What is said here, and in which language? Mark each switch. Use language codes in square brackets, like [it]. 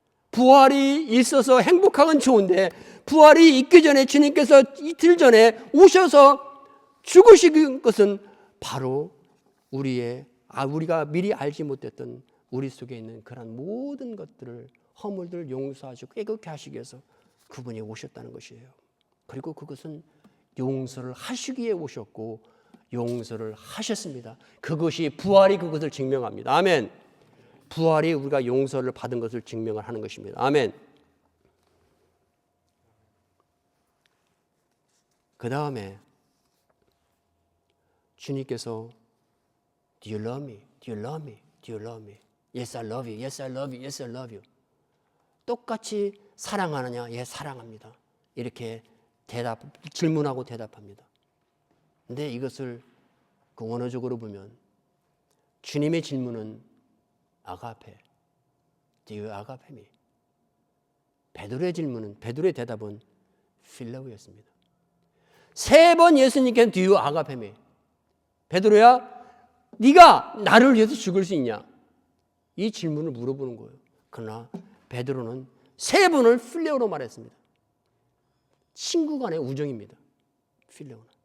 [ko] 부활이 있어서 행복하건 좋은데 부활이 있기 전에 주님께서 이틀 전에 오셔서 죽으신 것은 바로 우리가 미리 알지 못했던 우리 속에 있는 그런 모든 것들을 허물들을 용서하시고 깨끗게 하시기 위해서 그분이 오셨다는 것이에요. 그리고 그것은 용서를 하시기 위해 오셨고 용서를 하셨습니다. 그것이 부활이 그것을 증명합니다. 아멘. 부활이 우리가 용서를 받은 것을 증명을 하는 것입니다. 아멘. 그 다음에 주님께서 [en] Do you love me? Do you love me? Do you love me? Yes, I love you. Yes, I love you. Yes, I love you. [ko] 똑같이 사랑하느냐? 예, 사랑합니다. 이렇게 질문하고 대답합니다. 근데 이것을 그 원어적으로 보면 주님의 질문은 아가페, [en] Do you agape me? [ko] 베드로의 대답은 필레오였습니다. 세 번 예수님께서 [en] Do you agape me? [ko] 베드로야, 네가 나를 위해서 죽을 수 있냐? 이 질문을 물어보는 거예요. 그러나 베드로는 세 번을 필레오로 말했습니다. 친구 간의 우정입니다. 필레오는.